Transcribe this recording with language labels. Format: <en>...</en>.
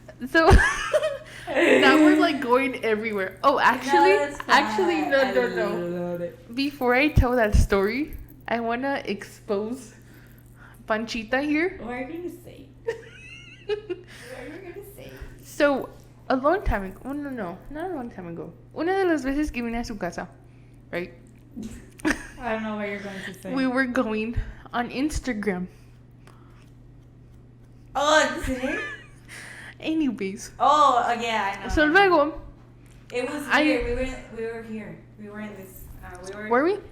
<en>So, that was like going everywhere. Oh, actually, no. Before I tell that story, I want to expose Panchita here. What are you going to say? What are you going to say? So, a long time ago, oh, no, not a long time ago.</en> <es>Una de las veces que vine a su casa, right?</es> <en>I don't know what you're going to say. We were going on Instagram. Oh, today? Anyways. Oh, yeah, I know. So luego, It was here. We were here. We were in this. were we?</en>